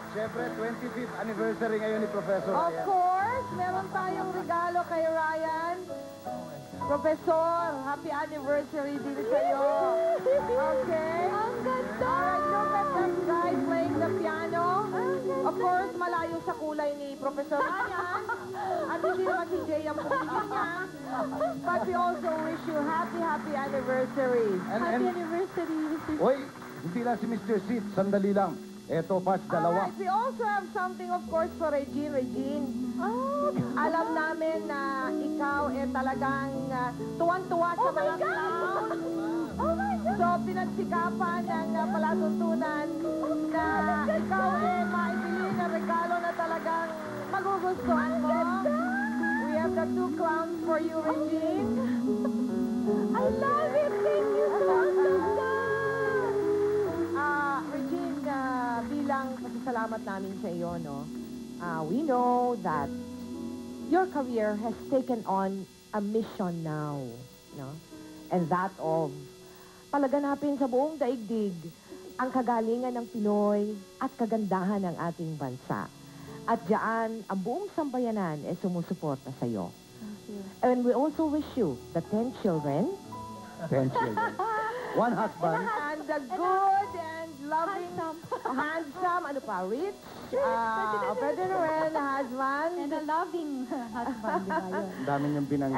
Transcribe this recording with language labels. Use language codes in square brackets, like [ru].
[tl] Siyempre, 25th anniversary ngayon ni Professor. Of course, meron tayong regalo kay Ryan. Professor, happy anniversary din sa'yo. Okay? Ang ganda! [en] Alright, look at that guy playing the piano. [tl] Of course, malayo sa kulay ni Professor Ryan. At hindi naman si Jay ang pumili niya. [en] But we also wish you happy anniversary. Happy anniversary, Mr. [tl] Hoy, hindi lang si Mr. Sid, sandali lang. Eto, Pats, dalawa. [en] Alright, we also have something, of course, for Regine. [tl] Regine, alam namin na ikaw talagang tuwan-tuwa sa mga clowns. [en] Oh my God! [tl] So, pinagsikapan ng palatuntunan na ikaw maibili na regalo na talagang magugustuhan mo. [en] We have the 2 clowns for you, Regine. I love it! Thank you so much! [tl] Regine, bilang pasasalamat namin sa iyo, no? [en] We know that your career has taken on a mission now, no? [tl] And that of palaganapin sa buong daigdig ang kagalingan ng Pinoy at kagandahan ng ating bansa. At diyan, ang buong sambayanan ay sumusuporta sa iyo. [en] And we also wish you the 10 children 10 children. 1 husband. and the good and loving, handsome, ano pa, rich, pwede na rin, husband. And a loving husband, di ba yun? [tl] Ang dami niyong binanggit.